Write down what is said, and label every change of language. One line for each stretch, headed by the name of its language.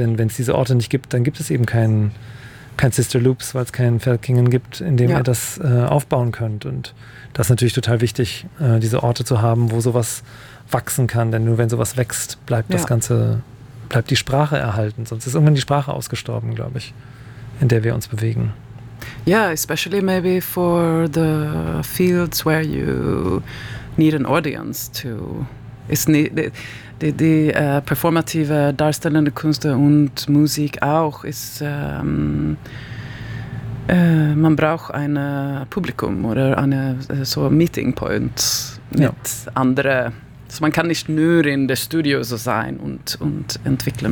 German: Denn wenn es diese Orte nicht gibt, dann gibt es eben kein Sister Loops, weil es keinen Feldkingen gibt, in dem ihr das aufbauen könnt. Und das ist natürlich total wichtig, diese Orte zu haben, wo sowas wachsen kann. Denn nur wenn sowas wächst, bleibt das Ganze, bleibt die Sprache erhalten. Sonst ist irgendwann die Sprache ausgestorben, glaube ich, in der wir uns bewegen.
English: Ja, especially maybe for the fields where you need an audience to.
German: Die performative darstellende Kunst und Musik auch ist, man braucht ein Publikum oder eine so Meeting Point mit anderen. Also man kann nicht nur in der Studio so sein und entwickeln.